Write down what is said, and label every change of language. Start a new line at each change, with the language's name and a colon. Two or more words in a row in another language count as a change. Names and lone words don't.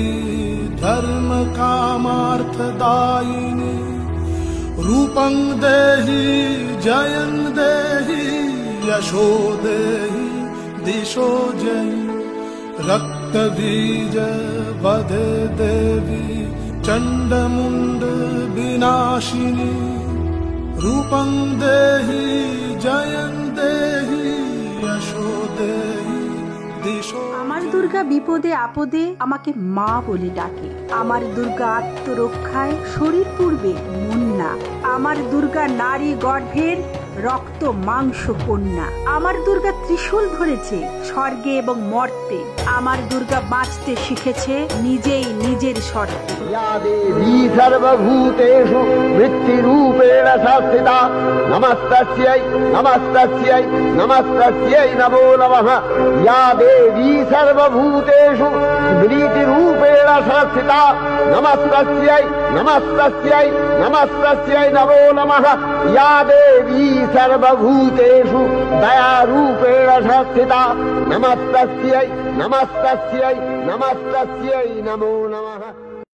Sanskrit: धर्म कामार्थदायिनी, रूपं देहि जयं देहि यशो देहि दिशो जहि, रक्त बीज वधे देवी चंडमुंड विनाशिनी, रूपं देहि जयं देहि यशो देहि दिशो।
Bangla: আমার দুর্গা বিপদে আপদে আমাকে মা বলে ডাকে, আমার দুর্গা আত্মরক্ষায় শরীর পূর্বে মন না, আমার দুর্গা নারী গর্ভের রক্ত মাংস কন্যা, আমার দুর্গা ত্রিশূল ধরেছে স্বর্গে এবং মর্তে, আমার দুর্গা বাঁচতে শিখেছে নিজেই নিজের শর্তে।
Sanskrit: या देवी सर्वभूतेषु वृत्तिरूपेण संस्थिता, नमस्तस्यै नमस्तस्यै नमस्तस्यै नमो नमः, या देवी सर्वभूतेषु वृत्तिरूपेण संस्थिता, नमस्तस्यै नमस्तस्यै नमस्तस्यै नमो नमः, या देवी सर्वभूतेषु दयारूपेण संस्थिता, नमस्तस्यै नमस्तस्यै नमस्तस्यै नमो नमः।